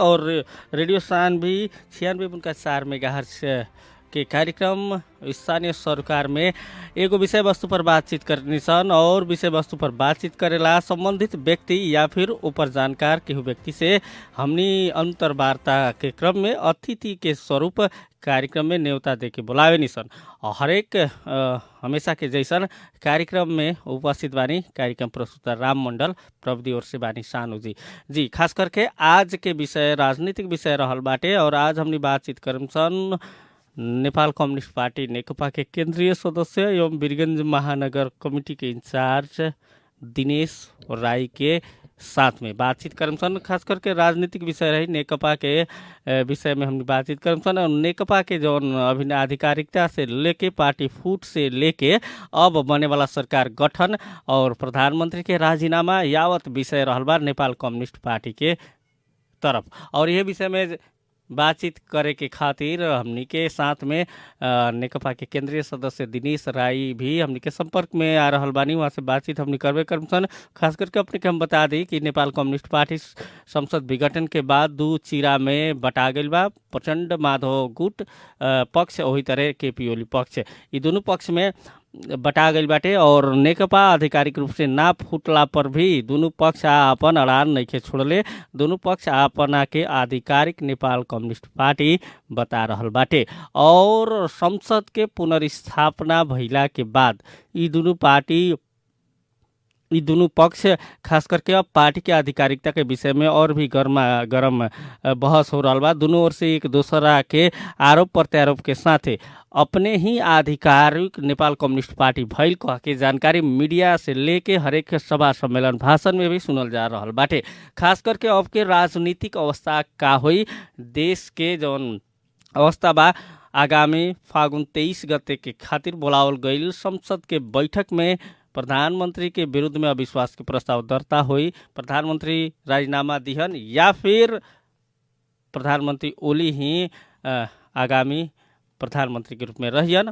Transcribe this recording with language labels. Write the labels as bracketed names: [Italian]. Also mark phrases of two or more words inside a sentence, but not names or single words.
[Bhojpuri] और रेडियो सानवी 96.4 मेगाहर्ज के कार्यक्रम स्थानीय सरोकार में एगो विषय वस्तु पर बातचीत करनी सन और विषय वस्तु पर बातचीत करेला संबंधित व्यक्ति या फिर ऊपर जानकार केहू व्यक्ति से हमनी अंतर्वार्ता के क्रम में अतिथि के स्वरूप कार्यक्रम में न्योता दे के बुलावे निसन। और हरेक हमेशा के जैसन कार्यक्रम में उपस्थित बानी कार्यक्रम प्रस्तुता राम मंडल प्रविधि ओर से बानी सानू जी खास करके आज के विषय राजनीतिक विषय रहल बाटे। और आज हमनी बातचीत करम सन नेपाल कम्युनिस्ट पार्टी नेकपा के केंद्रीय सदस्य एवं वीरगंज महानगर कमिटी के इंचार्ज दिनेश राय के साथ में बातचीत करम सन। खास करके राजनीतिक विषय रही नेकपा के विषय में हम बातचीत करम सन। और नेकपा के जौन अभिन्न आधिकारिकता से लेके पार्टी फूट से लेके अब बने वाला सरकार गठन और प्रधानमंत्री के राजीनामा यावत विषय रहल बा नेपाल कम्युनिस्ट पार्टी के तरफ। और यह विषय में बातचीत करे के खातिर हमनी के साथ में नेकपा के केंद्रीय सदस्य दिनेश राय भी हमनी के संपर्क में आ रहल बानी। वहाँ से बातचीत हमनी करबे करम सन। खास करके अपने के हम बता दी कि नेपाल कम्युनिस्ट पार्टी संसद विघटन के बाद दू चीरा में बटा गइल बा। प्रचंड माधव गुट पक्ष वही तरह केपी ओली पक्ष, ये दोनों पक्ष में बटा गइल बाटे। और नेकपा आधिकारिक रूप से ना फूटला पर भी दोनों पक्ष आपन अड़ान नइखे छोड़ले। दोनों पक्ष आपना के आधिकारिक नेपाल कम्युनिस्ट पार्टी बता रहल बाटे। और संसद के पुनर्स्थापना भइला के बाद ये दोनों पक्ष खास करके अब पार्टी के आधिकारिकता के विषय में और भी गरम बहस हो रहा बा। दोनों ओर से एक दूसरा के आरोप प्रत्यारोप के साथ अपने ही आधिकारिक नेपाल कम्युनिस्ट पार्टी भइल कह के जानकारी मीडिया से लेके हरेक सभा सम्मेलन भाषण में भी सुनल जा रहल बाटे। खास करके अब के राजनीतिक अवस्था का होई, देश के जौन अवस्था बा आगामी फागुन 23 गते के खातिर बोलावल गईल संसद के बैठक में प्रधानमंत्री के विरुद्ध में अविश्वास के प्रस्ताव दर्ता हुई, प्रधानमंत्री राजीनामा दिहन या फिर प्रधानमंत्री ओली ही आगामी प्रधानमंत्री के रूप में रहियन।